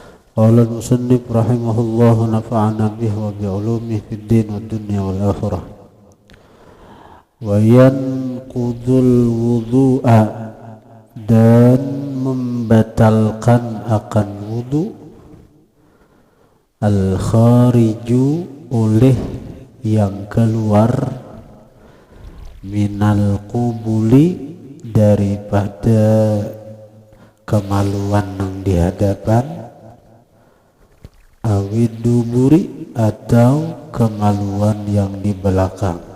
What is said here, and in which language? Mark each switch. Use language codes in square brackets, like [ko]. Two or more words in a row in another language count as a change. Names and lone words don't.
[ar] قال المصنف رحمه الله نفعنا به وبعلومه في الدين والدنيا والآخرة. وينقض الوضوء, [bjn] dan membatalkan akan wudu, al-khariju, oleh yang keluar, [ar] من القبل, [bjn] daripada kemaluan yang di hadapan, [ar] أو الدبر, [bjn] atau kemaluan yang di belakang.